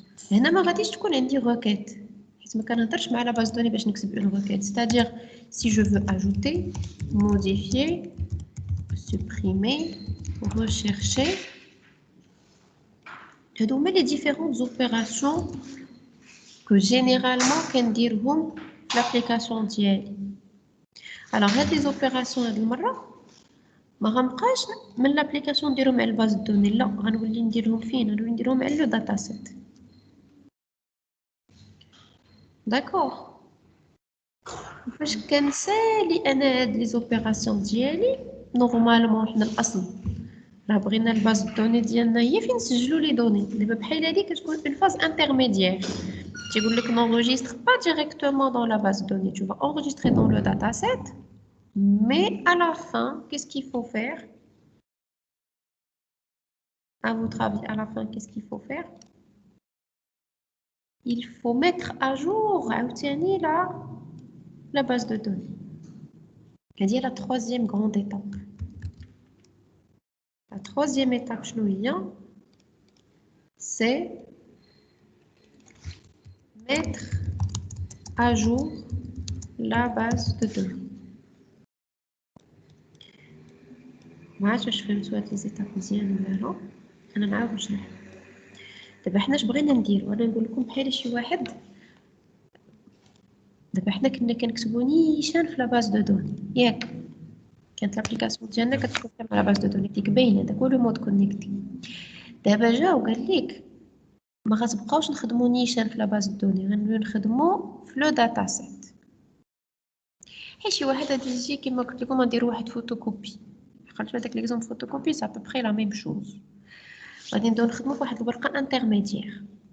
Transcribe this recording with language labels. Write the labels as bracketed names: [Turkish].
[Arabic] هنا ما غاديش تكون عندي requête. حيت ما كنهضرش مع [French] la base de données [Arabic] باش نكتب [French] une requête. C'est-à-dire si je veux ajouter, modifier, supprimer, rechercher. [Arabic] هادو هما [French] les différentes opérations que généralement [Arabic] كنديرهم في [French] l'application ديالي. [Arabic] Alors هاد [French] les opérations [Arabic] هاد المرة ما غنبقاش من لابليكاسيون نديرهم على الباز دوني، لا غنولي نديرهم فين؟ غنولي نديرهم على لو داتا سيت. داكوغ؟ فاش كنسالي انا هاد لي زوبيراسيون ديالي نورمالمون حنا الاصل راه بغينا الباز دوني ديالنا هي فين نسجلوا لي دوني دابا بحال هادي كتكون اون فاز انترميديير تيقول لك [French] n'enregistre pas directement dans la base de données tu vas enregistrer dans le dataset mais à la fin qu'est-ce qu'il faut faire à votre avis à la fin qu'est-ce qu'il faut faire il faut mettre à jour [Arabic] عاوتاني [French] la base de données c'est la troisième grande étape. La troisième étape, c'est mettre à jour la base de données. Moi, je fais soit les étapes [Arabic] مزيان ولا لا انا نعاود نشرح دابا حنا اش بغينا ندير وانا نقول لكم بحال شي واحد دابا حنا كنا كنكتبوا نيشان في لا باز دو دوني ياك كانت لابليكاسيون ديالنا كتكون على باز دو دوني ديك باينه داك هو لو مود كونيكتي دابا جا وقال لك ما غتبقاوش نخدموا نيشان في لا باز دو دوني غنوليو نخدموا في لو داتا سيت حيت شي واحد غادي يجي كيما قلت لكم غنديروا واحد فوتوكوبي خرجت هذاك ليكزومبل فوتوكوبي سا بوبري لا ميم شوز غادي نبداو نخدموا في واحد الورقه انترميديير